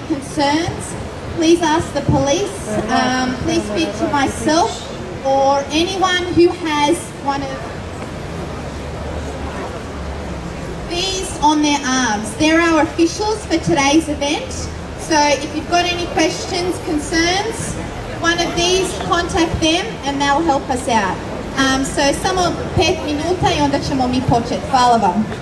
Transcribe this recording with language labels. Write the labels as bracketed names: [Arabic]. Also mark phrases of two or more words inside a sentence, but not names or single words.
[English] concerns, please ask the police. Please speak to myself or anyone who has one of these on their arms. They're our officials for today's event. So if you've got any questions, concerns, one of these, contact them and they'll help us out. [Croatian] So samo 5 minuta i onda ćemo mi početi. Hvala vam.